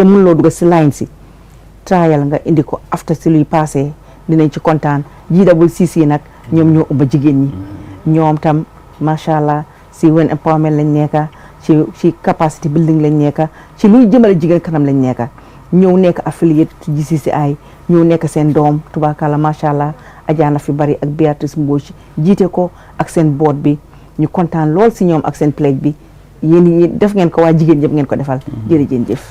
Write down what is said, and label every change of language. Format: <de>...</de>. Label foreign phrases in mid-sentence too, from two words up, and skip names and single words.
<wo>mun loo dugg si line si trial nga indi ko after si luy passé dinañ ci kontaan GCC nag ñoom ñoo ubba jigéen ñi ñoom tam</wo> <ar>macha allah</ar> <wo>si</wo> <en>women empowerment</en> <wo>lañ nekka ci</wo> <en>capacity building</en> <wo>lañ nekka ci luy jëmale jigéen kanam lañ nekka ñëw nekk affiliate GCCI ñëw nekk seen doom tubaakala</wo> <ar>macha allah</ar> <wo>ajaana fi bari ak Beatrice Mbodj jiite ko ak seen board bi ñu kontaan lool si ñoom ak seen pledge bi yéen def ngeen ko waa jigéen ñëpp ngeen ko defal jërëjëf.</wo>